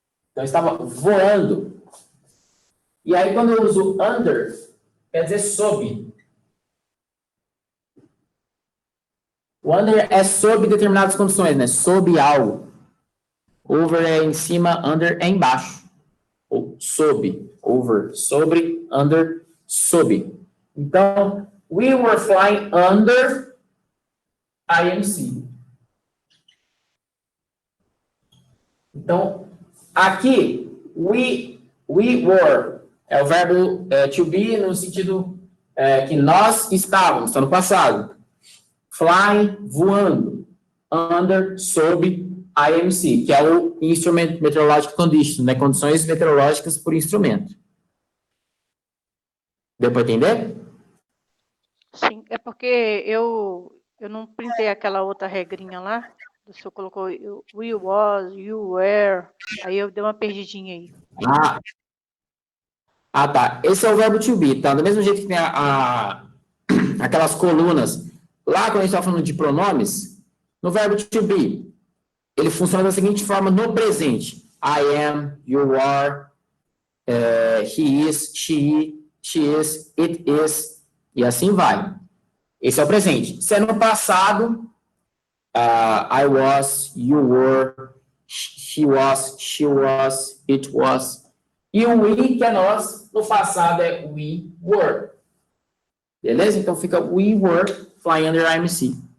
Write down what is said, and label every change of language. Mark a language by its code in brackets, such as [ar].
[pt] Então, eu estava voando. E aí, quando eu uso under, quer dizer sob. O under é sob determinadas condições, né? Sob algo. Over é em cima, under é embaixo. Ou sob. Over, sobre, under, sob. [en] Então, we were flying under IMC. [pt] Então, aqui, we were é o verbo to be no sentido que nós estávamos, está no passado. Flying, voando. Under, sob, IMC, que é o Instrument Meteorological Condition, né? Condições meteorológicas por instrumento. Deu para entender? Sim, é porque eu não printei aquela outra regrinha lá. O senhor colocou [en] we was, you were. [pt] Aí eu dei uma perdidinha aí. Tá. Esse é o verbo to be, tá? Do mesmo jeito que tem aquelas colunas. Lá, quando a gente está falando de pronomes, no verbo to be, ele funciona da seguinte forma no presente. [en] I am, you are, he is, she is, it is, [pt] e assim vai. Esse é o presente. Se é no passado, [en] I was, you were, she was, it was. [pt] E o we, que é nós, no passado é [en] we were. [pt] Beleza? Então fica [en] we were flying under IMC.